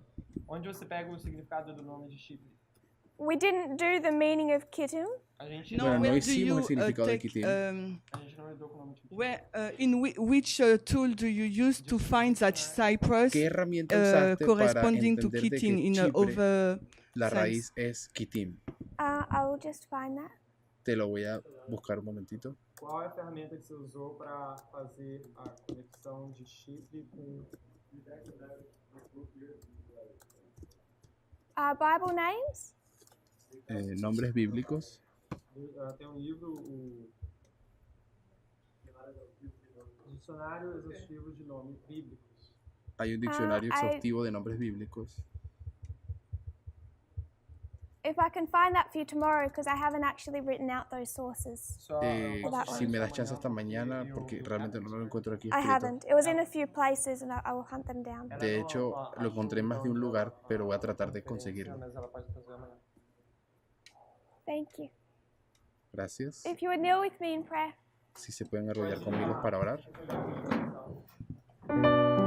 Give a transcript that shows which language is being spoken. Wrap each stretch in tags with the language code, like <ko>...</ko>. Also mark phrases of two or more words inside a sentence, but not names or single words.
<pt>Onde você pega o significado do nome de Chipre?</pt> <en>We didn't do the meaning of Kittim.</en> <pt>A gente</pt> <es>Bueno, no</es> <en>where do</en> <es>hicimos el</es> <en>you</en> <es>significado de</es> <en>take,</en> <es>Quitim.</es> <pt>a gente não lidou com o nome de Quitim.</pt> <en>which tool do you use to find that Cyprus</en> <es>¿Qué herramienta usaste para</es> <en>corresponding to</en> <es>entender de</es> <en>Kittim</en> <es>que</es> <en>in</en> <es>Chipre,</es> <en>other</en> <es>la</es> <en>sense?</en> <es>raíz es Quitim?</es> <en>I will just find that.</en> <es>Te lo voy a buscar un momentito.</es> <pt>Qual é a ferramenta que você usou para fazer a conexão de Chipre com</pt> <en>Bible names?</en> <es>Nombres bíblicos.</es> <pt>tem um livro, o Dicionário Exaustivo de Nomes Bíblicos.</pt> <es>Hay un diccionario</es> <en>I-</en> <es>exhaustivo de nombres bíblicos.</es> <en>If I can find that for you tomorrow, because I haven't actually written out those sources.</en> <pt>Só, eu posso</pt> <es>Si</es> <pt>te</pt> <es>me das</es> <pt>mandar</pt> <es>chance hasta</es> <pt>amanhã,</pt> <es>mañana,</es> <pt>eu-</pt> <es>porque realmente no lo encuentro aquí</es> <en>I</en> <es>escrito.</es> <en>haven't. It was in a few places, and I will hunt them down.</en> <pt>Ela</pt> <es>De</es> <pt>não-</pt> <es>hecho,</es> <pt>a-</pt> <es>lo encontré en más de un lugar, pero voy a tratar de</es> <pt>conferência,</pt> <es>conseguirlo.</es> <pt>mas ela pode fazer amanhã.</pt> <en>Thank you.</en> <es>Gracias.</es> <en>If you would kneel with me in prayer.</en> <es>Si se pueden arrodillar conmigo para orar.</es>